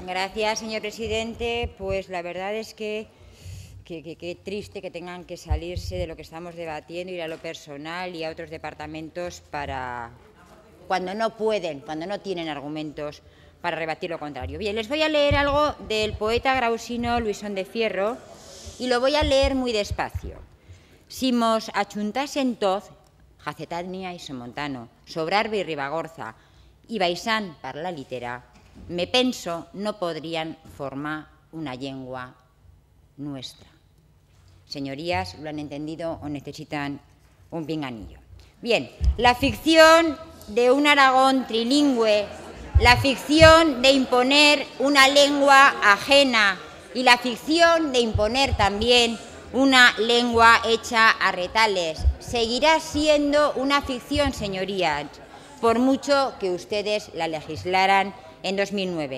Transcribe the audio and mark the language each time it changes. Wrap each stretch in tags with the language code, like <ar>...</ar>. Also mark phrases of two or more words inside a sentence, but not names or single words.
<es>Gracias, señor presidente. Pues la verdad es que qué triste que tengan que salirse de lo que estamos debatiendo, ir a lo personal y a otros departamentos para cuando no pueden, cuando no tienen argumentos para rebatir lo contrario. Bien, les voy a leer algo del poeta grausino Luisón de Fierro y lo voy a leer muy despacio.</es> <an>Si mos achuntasen toz, Jacetania y Somontano, Sobrarbe y Ribagorza, y Baisán per la litera, me penso no podrían formar una llengua nuestra.</an> <es>Señorías, ¿lo han entendido o necesitan un pinganillo? Bien, la ficción de un Aragón trilingüe, la ficción de imponer una lengua ajena y la ficción de imponer también una lengua hecha a retales, seguirá siendo una ficción, señorías, por mucho que ustedes la legislaran en 2009.</es>